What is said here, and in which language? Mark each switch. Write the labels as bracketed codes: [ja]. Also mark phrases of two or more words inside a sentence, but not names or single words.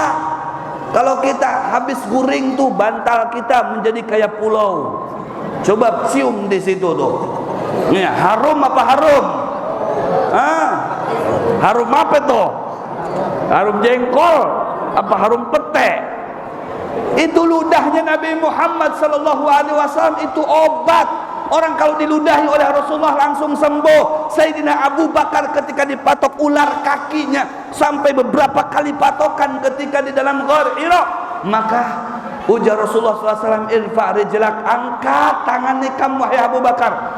[bjn] Kalau kita habis guring tuh bantal kita menjadi kayak pulau. [id] Coba cium di situ tuh. Nih, harum apa harum? Harum apa tuh? Harum jengkol apa harum pete? Itu ludahnya Nabi Muhammad SAW, itu obat. Orang kalau diludahi oleh Rasulullah langsung sembuh. Sayyidina Abu Bakar ketika dipatok ular kakinya sampai beberapa kali patokan ketika di dalam Ghar Hira, maka ujar Rasulullah SAW, [ar] irfa rijlak, [id] angkat tangannya kamu wahai Abu Bakar.